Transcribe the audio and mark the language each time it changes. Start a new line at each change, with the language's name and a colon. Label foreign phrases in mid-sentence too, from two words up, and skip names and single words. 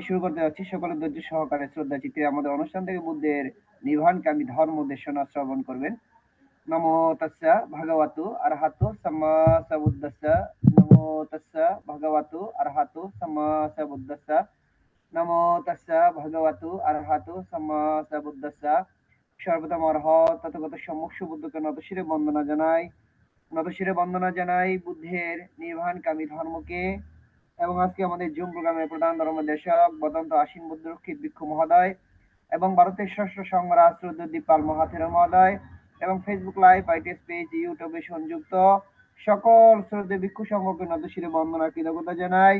Bangla: শুরু করতে যাচ্ছি। সকলে ধৈর্য সহকারে শ্রদ্ধা চিত্তে আমাদের অনুষ্ঠান থেকে বুদ্ধের নির্বাণকামী ধর্ম দেশনা শ্রবণ করবেন।
Pali: নমো তাস্সা ভগবতু আরহাতু সাম্মা সাম্বুদ্দাস্সা। নমো তাস্সা ভগবতু আরহাতু সাম্মা সাম্বুদ্দাস্সা। নমো তাস্সা ভগবতু আরহাতু সাম্মা সাম্বুদ্দাস্সা।
Bangla: সর্বপ্রথম অরহৎ তথাগত সম্মুখ সুবুদ্ধকে নতশিরে বন্দনা জানাই বুদ্ধের নির্বাণকামী ধর্মকে। এবং আজকে আমাদের জুম প্রোগ্রামের প্রধান ধর্মদেশক বদন্ত আশীন বুদ্ধরক্ষিত ভিক্ষু মহোদয় এবং ভারতের ষষ্ঠ সংঘরাজ রুদ্রদীপ পাল মহাথের মহোদয় এবং ফেসবুক লাইভ, আইটিএস পেজ, ইউটিউবে সংযুক্ত সকল শ্রদ্ধেয় ভিক্ষু সংঘকে নতশিরে বন্দনা কৃতজ্ঞতা জানাই।